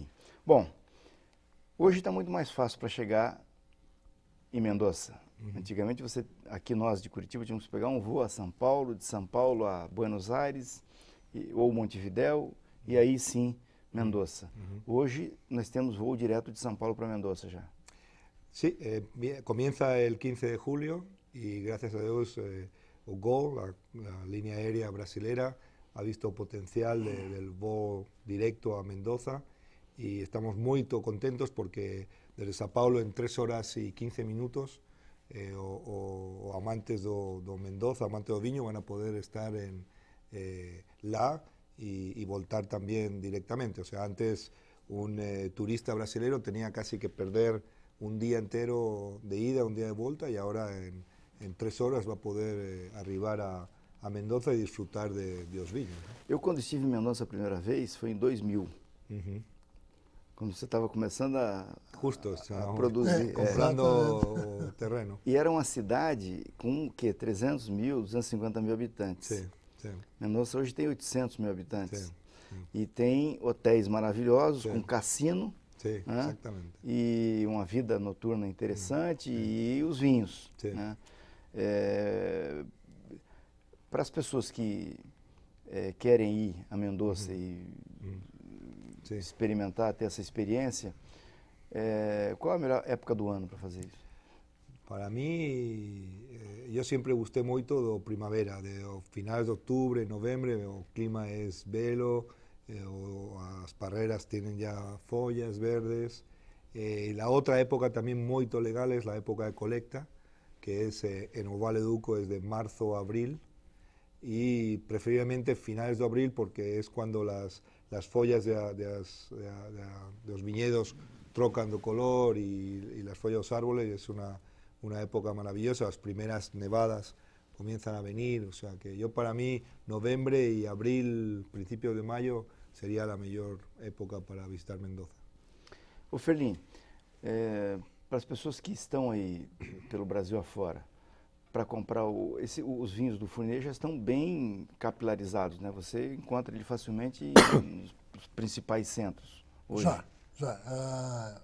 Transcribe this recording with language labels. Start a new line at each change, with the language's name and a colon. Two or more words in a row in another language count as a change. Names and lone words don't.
Portuguese: Bom, hoje está muito mais fácil para chegar em Mendoza. Antigamente, aqui nós de Curitiba tínhamos que pegar um voo a São Paulo, de São Paulo a Buenos Aires, ou Montevidéu, e aí sim, Mendoza. Hoje nós temos voo direto de São Paulo para Mendoza já.
Spanish: Sí, comienza el 15 de julio y gracias a Dios o GOL, la línea aérea brasilera, ha visto potencial del voo directo a Mendoza y estamos muy contentos porque desde São Paulo en 3 horas y 15 minutos
Portuguese: o amantes do Mendoza, amantes do vinho
Spanish: van a poder estar lá y voltar también directamente. O sea, antes un turista brasilero tenía casi que perder un día entero de ida, un día de vuelta, y ahora en 3 horas va a poder arribar a Mendoza e disfrutar de
Portuguese: os vinhos. Eu, quando estive em Mendoza a primeira vez, foi em 2000. Quando você estava começando a produzir. Comprando o terreno. E era uma cidade com o quê? 300 mil, 250 mil habitantes. Sim. Mendoza hoje tem 800 mil habitantes. E tem hotéis maravilhosos, com cassino. Sim, né? Exatamente. E uma vida noturna interessante e os vinhos. Né? Para as pessoas que querem ir a Mendoza e experimentar, ter essa experiência, qual a melhor época do ano para fazer isso?
Spanish: Para mí, yo siempre gusté
Portuguese: muito do
Spanish: primavera, de finales de octubre, noviembre, o clima es belo, las parreras tienen ya follas verdes. La otra época también muy legal es la época de colecta, que es en el Vale do Uco, es de marzo a abril, y preferiblemente finales de abril porque es cuando las follas de los viñedos trocan de color y las follas de los árboles, es una época maravillosa, las primeras nevadas comienzan a venir, o sea que yo para mí noviembre y abril, principios de mayo, sería la mejor época para visitar Mendoza.
Portuguese: Ô Ferlin, para as pessoas que estão aí pelo Brasil afora, para comprar os vinhos do Fournier já estão bem capilarizados, né? Você encontra ele facilmente nos principais centros hoje. Já.